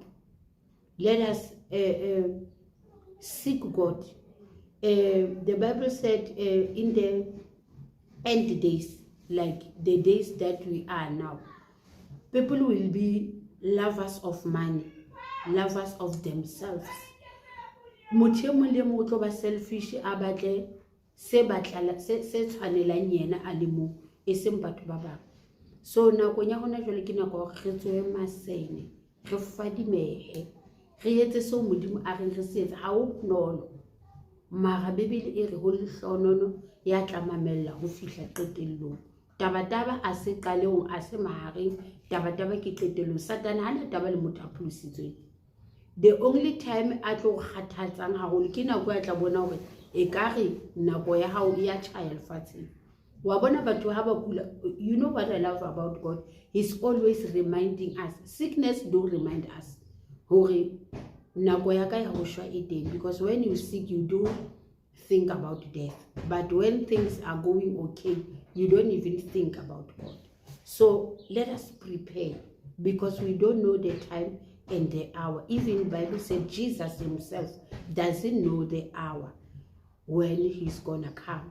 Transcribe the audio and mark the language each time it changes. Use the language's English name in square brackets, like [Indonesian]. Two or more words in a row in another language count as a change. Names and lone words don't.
[English] Let us seek God. The Bible said in the end days, like the days that we are now, people will be lovers of money, lovers of themselves. [Southern Sotho] Motho e mong le mong o tlo ba selfish, a batle se tshwanelang yena a le mong, e seng batho ba bang. So nakong ya hona jwale ke nako re tsohe masene, re fadimehe, re etse seo Modimo a reng re se etse. Ha o bonolo, mara Bebele e re ho lehlohonolo ya tla mamella ho fihla qetellong. Taba a se qalong, a se mahareng, taba ke qetellong. Satane hana taba le motho a pholositsweng. [English] The only time [Southern Sotho] a tlo kgathatsang haholo ke nako ya tla bona hore ekare nako ya hao e ya tjhaya lefatsheng. Wa bona batho ha ba kula, [English] you know what I love about God? He's always reminding us. Sickness do remind us [Southern Sotho] hore nako ya ka ya ho shwa e teng, [English] because when you sick you do think about death, but when things are going okay you don't even think about God. So let us prepare, because we don't know the time and the hour. Even the Bible said Jesus himself doesn't know the hour when he's gonna come.